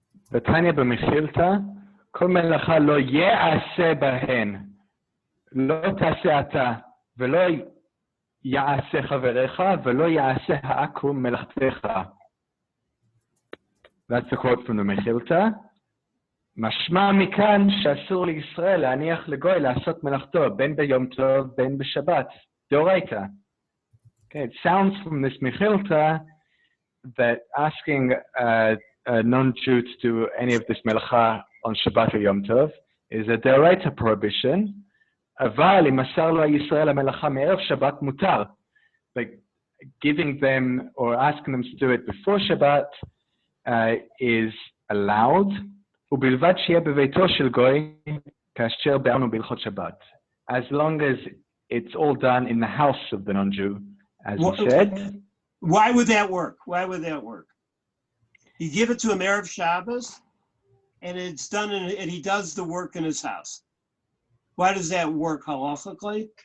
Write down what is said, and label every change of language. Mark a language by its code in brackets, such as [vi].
[he] תניא במכילתא, כל מלאכה לא יעשה בהן, לא תעשה אתה, ולא יעשה חברך, ולא יעשה העקום מלאכתך. [en] That's the quote from the Mechilta. [he] משמע מכאן שאסור לישראל להניח לגוי לעשות מלאכתו, בין ביום טוב, בין בשבת. דאורייתא. [en] Okay, it sounds from this Mechilta that asking a non-Jew to do any of this melacha on Shabbat or Yom Tov is a deoraita prohibition. [he] אבל אם מסר לו ישראל המלאכה מערב שבת מותר. [en] Like giving them or asking them to do it before Shabbat is allowed. [he] ובלבד שיהיה בביתו של גוי כאשר ביארנו בהלכות שבת. [en] As long as it's all done in the house of the non-Jew, as you said. Why would that work? Why would that work? You give it to him Erev Shabbos, and it's done, and he does the work in his house. Why does that work halachically?